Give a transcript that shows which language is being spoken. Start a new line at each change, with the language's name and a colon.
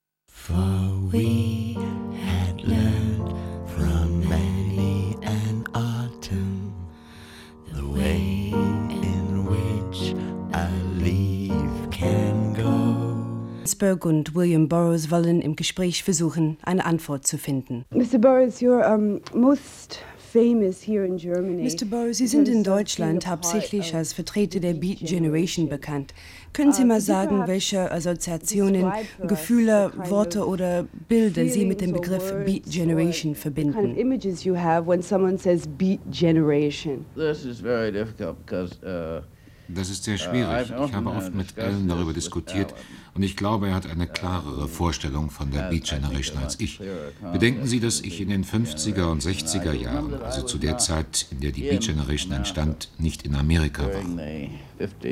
English: For we had learned from many an autumn the way in which a leaf can go.
German: Ginsberg und William Burroughs wollen im Gespräch versuchen, eine Antwort zu finden.
English: Mr. Burroughs, you're most famous here in Germany. Mr.
German: Burroughs, Sie sind in Deutschland hauptsächlich als Vertreter der Beat Generation bekannt. Können Sie mal sagen, welche Assoziationen, Gefühle, Worte oder Bilder Sie mit dem Begriff Beat Generation verbinden?
English: What kind of images you have when someone says Beat Generation? This is very difficult because
German: Das ist sehr schwierig. Ich habe oft mit Alan darüber diskutiert und ich glaube, er hat eine klarere Vorstellung von der Beat Generation als ich. Bedenken Sie, dass ich in den 50er und 60er Jahren, also zu der Zeit, in der die Beat Generation entstand, nicht in Amerika war.